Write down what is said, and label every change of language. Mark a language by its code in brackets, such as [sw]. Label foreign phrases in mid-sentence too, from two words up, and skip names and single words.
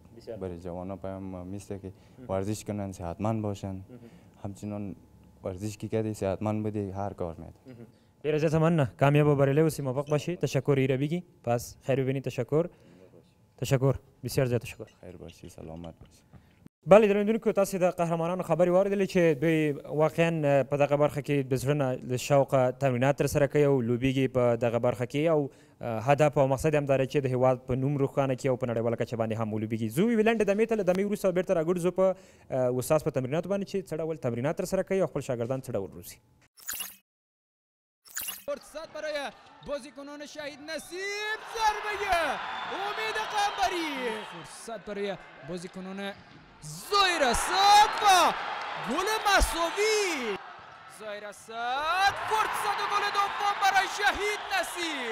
[fa] برای جوانا پیام ما میست که ورزش کنن، صحتمند باشن. همچنان ورزش که کردی صحتمند بودی هر کار میده. غیر از تمنا کامیاب و بریالی و موفق باشی. تشکر ایره بگی. پس خیر ببینید. تشکر بسیار زیاد تشکر. خیر باشی، سلامت باشی. [ps] بله درنوونکو تاسو د قهرمانانو خبري واردلې چې دوی واقعا په دغه برخه کې د زړه نه د شوقه تمرینات ترسره کوي او لوبیږي په دغه برخه کې او هدف او مقصد هم دا دی چې د هیواد په نوم روښانه کړي او په نړیواله کچه باندې هم ولوبیږي. زه ویلنډ دمې ته له دمې وروسته بېرته راګرځو په استاد په تمریناتو باندې چې څه ډول تمرینات ترسره کوي او خپل شاګردان څه ډول روزي. [fa] فرصت برای بازیکنان شهید نصیب، ضربه امید قنبری، فرصت برای بازیکنان ظاهر اسد و گل مساوی. ظاهر اسد فرصت گل دوم برای شهید نصیب.